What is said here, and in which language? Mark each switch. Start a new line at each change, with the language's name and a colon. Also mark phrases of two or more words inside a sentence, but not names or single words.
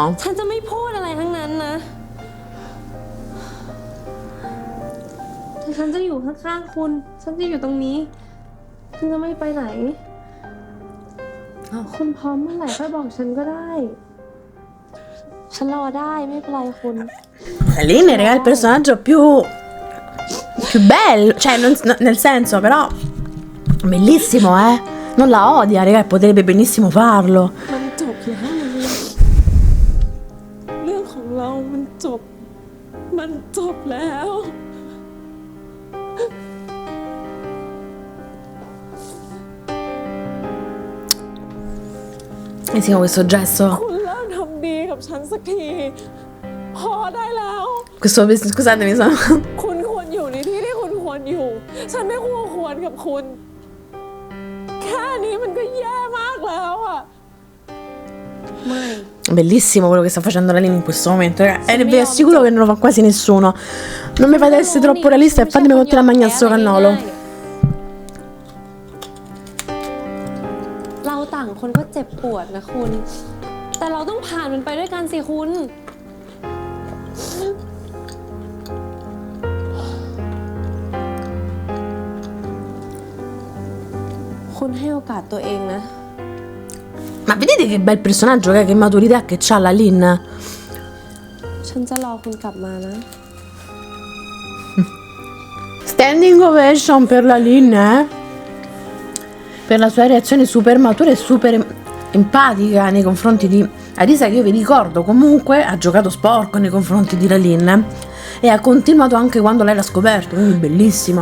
Thai: ฉันจะไม่พูดอะไรทั้งนั้นนะแต่ฉันจะอยู่ข้างๆคุณ ฉันจะอยู่ตรงนี้ ฉันจะไม่ไปไหน คุณพร้อมเมื่อไหร่ค่อยบอกฉันก็ได้ ฉันรอได้ไม่เป็นไรคุณ
Italian: Lin raga, è il personaggio più bello, cioè nel senso però bellissimo, non la odia, raga, potrebbe benissimo farlo.
Thai: มันจบแล้วเรื่องของเรามันจบแล้ว
Italian: E sì, con questo gesto,
Thai: คุณเลิกทำดีกับฉันสักที พอได้แล้ว
Italian: scusatemi, sono
Thai: คุณควรอยู่ในที่ที่คุณควรอยู่ ฉันไม่ควรกับคุณ แค่นี้มันก็แย่มากแล้วอ่ะ ไม่
Italian: bellissimo quello che sta facendo la Lin in questo momento, raga. E vi assicuro che non lo fa quasi nessuno. Non mi fate essere troppo realista e fatemi continuare a mangiare sto cannolo.
Thai: เราต่างคนก็เจ็บปวดนะคุณ แต่เราต้องผ่านมันไปด้วยกันสิคุณ คุณให้โอกาสตัวเองนะ
Italian: Ma vedete che bel personaggio, che maturità che c'ha la Lin?
Thai: ฉันจะรอคุณกลับมานะ
English: Standing ovation
Italian: per la Lin, per la sua reazione super matura e super empatica nei confronti di Arisa, che io vi ricordo comunque ha giocato sporco nei confronti di la Lin e ha continuato anche quando lei l'ha scoperto, quindi bellissimo.